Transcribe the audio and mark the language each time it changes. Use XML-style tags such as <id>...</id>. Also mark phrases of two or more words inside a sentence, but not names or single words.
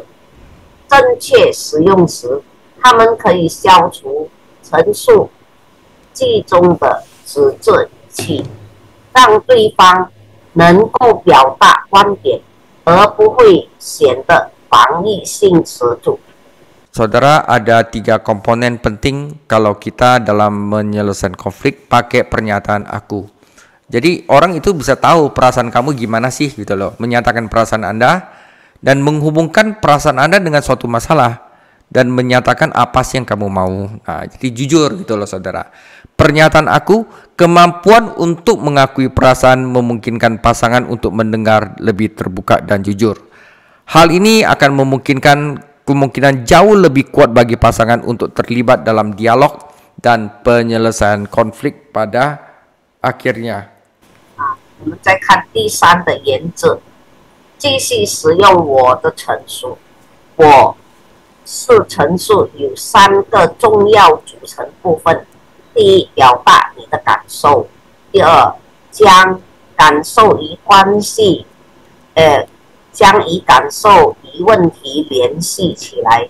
<zh>正确使用时，他们可以消除陈述句中的指责语气，让对方能够表达观点，而不会显得防御性十足。</zh> <id>Saudara, ada 3 komponen penting kalau kita dalam menyelesaikan konflik pakai pernyataan aku. Jadi orang itu bisa tahu perasaan kamu gimana sih gitu loh. Menyatakan perasaan Anda dan menghubungkan perasaan Anda dengan suatu masalah dan menyatakan apa sih yang kamu mau. Nah, jadi jujur gitu loh saudara. Pernyataan aku, kemampuan untuk mengakui perasaan memungkinkan pasangan untuk mendengar lebih terbuka dan jujur. Hal ini akan kemungkinan jauh lebih kuat bagi pasangan untuk terlibat dalam dialog dan penyelesaian konflik pada akhirnya.</id> <zh>我们再看第三的原则，继续使用我的陈述。我是陈述有3个重要组成部分：第一，表达你的感受；第二，将感受与关系，将与感受与问题联系起来。</zh>